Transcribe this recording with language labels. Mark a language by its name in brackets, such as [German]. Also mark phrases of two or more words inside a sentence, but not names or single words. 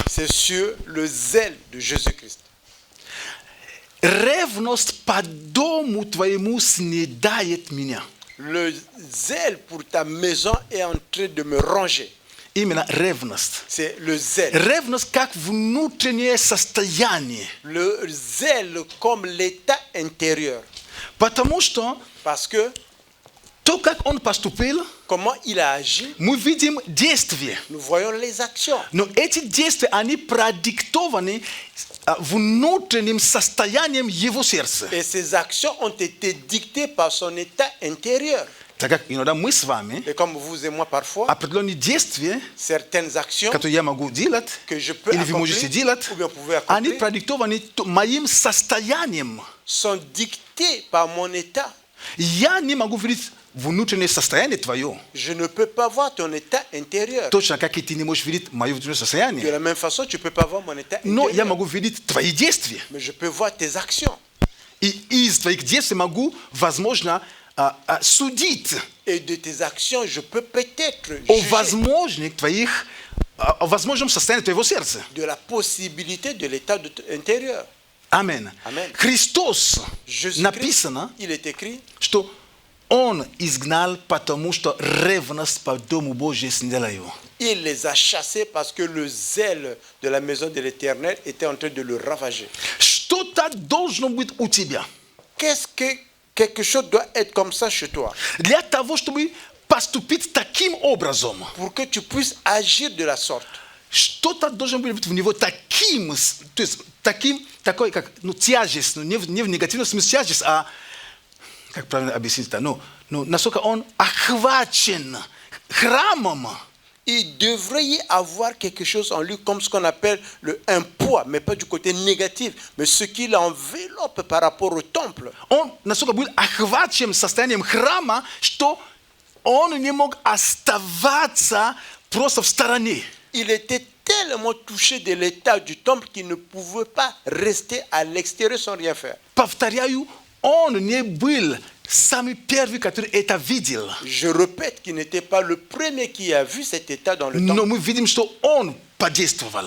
[French] c'est sur le zèle de Jésus-Christ. [Russian] Ревность по дому твоему снедает меня. [French] Le zèle pour ta maison est en train de me ronger. [Russian] Именно ревность. [French] C'est le zèle. [Russian] Ревность как внутреннее состояние. [French] Le zèle comme l'état intérieur. [Russian] Потому что [French] Parce que [Russian] то, как он поступил, [French] comment il a agi, [Russian] мы видим действия. [French] nous voyons les actions. [Russian] Но эти действия, они продиктованы внутренним состоянием его сердца. [French] Et ces actions ont été dictées par son état intérieur. [Russian] Так как иногда мы с вами [French] Et comme vous et moi parfois, [Russian] определенные действия, [French] certaines actions [Russian] которые я могу делать, [French] que je peux [Russian] или вы можете [French] accomplir, [Russian] делать, [French] ou bien vous pouvez [Russian] они [French] accomplir, [Russian] продиктованы моим состоянием. [French] sont dictées par mon état. [Russian] Я не могу видеть внутреннее состояние твое. [French] Je ne peux pas voir ton état intérieur. [Russian] Точно как и ты не можешь видеть мое внутреннее [French] De [Russian] состояние. [French] la même façon, tu ne peux pas voir mon état [Russian] Но я [French] intérieur. [Russian] могу видеть твои действия. [French] Mais je peux voir tes actions. [Russian] И из твоих действий могу, возможно, судить [French] Et de tes actions, je peux peut-être [Russian] о [French] juger [Russian] возможном состоянии твоего сердца. [French] de la possibilité de l'état intérieur. [Russian] Амин. [French] Amen. [Russian] Христос, [French] Jésus-Christ, [Russian] написано, [French] il est écrit, [Russian] что Он изгнал, потому что ревность по Дому Божьему снедала его. [French] il les a chassés parce que le zèle de la maison de l'Éternel était en train de le ravager. [Russian] Что-то должно быть у тебя. [French] Qu'est-ce que quelque chose doit être comme ça chez toi [Russian] Для того, чтобы поступить таким образом, [French] pour que tu puisses agir de la sorte? [Russian] что-то должно быть в него таким, то есть такой, как, тяжесть, не в негативном смысле тяжесть, а, как правильно объяснить это, насколько он охвачен храмом. [French] Il devrait y avoir quelque chose en lui comme ce qu'on appelle un poids, mais pas du côté négatif, mais ce qui l'enveloppe par rapport au temple. [Russian] Он настолько был охвачен состоянием храма, что он не мог оставаться просто в стороне. [French] Il était tellement touché de l'état du temple qu'il ne pouvait pas rester à l'extérieur sans rien faire. [Russian] Повторяю, он не был самый первый, который это видел. [French] Je répète qu'il n'était pas le premier qui a vu cet état dans le [Russian] Но [French] temple. [Russian] мы видим, что он подействовал.